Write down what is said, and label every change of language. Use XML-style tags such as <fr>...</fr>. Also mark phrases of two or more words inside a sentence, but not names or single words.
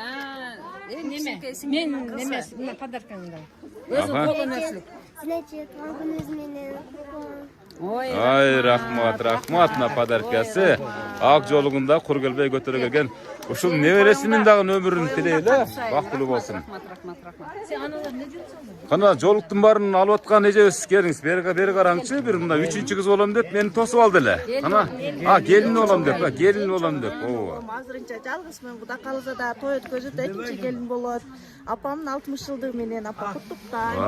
<ky>Мен немес, мына подаркаңда. Өзүң болгон нерселик. Значит, туган менен. Ай, рахмат мына подаркасы. Ак жолугунда кур келбей көтөрө келген. Ушул небересинин дагы өмүрүн тилейли. Бактылуу болсун. Рахмат. Сен аналар не жүрсүң? Кана жолуктун баарын алып аткан эжебиз келиңиз. Бери караңчы. Бир мына 3-кыз болом деп мени тосуп алды эле. Кана? Келин болом деп. Ооба. Азырынча жалгызмын. Кудай кааласа да той өткөзүп экинчи келин болот. Апамдын 60 жылдыгы менен апа куттуктайм.</ky>